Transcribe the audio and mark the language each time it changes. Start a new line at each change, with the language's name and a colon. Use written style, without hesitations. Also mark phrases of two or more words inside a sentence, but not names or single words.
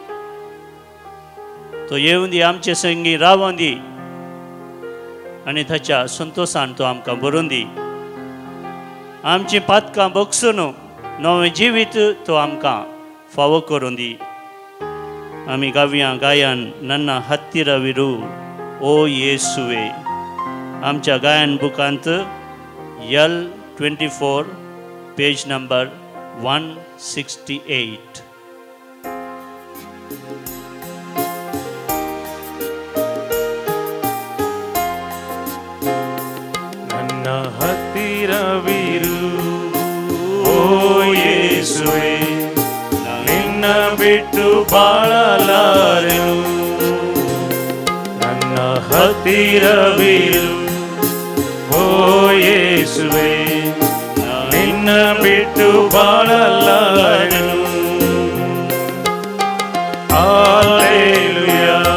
Konkani: तो येवन दी आमचे संगी रावोन दी आनी ताच्या संतोषान तो आमकां भरून दी आमची पातकां बगसून नवें जिवीत तो आमकां फावो करून दी आमी गावया गायन नन्ना हत्तिरविरू ओ येसुवे आमच्या गायन बुकांत L24 पेज नंबर 168
Kannada: ಹತ್ತಿರವಿರು ಓ ಯೇಸುವೆ ನಿನ್ನ ಬಿಟ್ಟು ಬಾಳಲಾರೆನು ನನ್ನ ಹತ್ತಿರವಿರು ಓ ಯೇಸುವೆ ನಿನ್ನ ಬಿಟ್ಟು ಬಾಳಲಾರೆನು Hallelujah.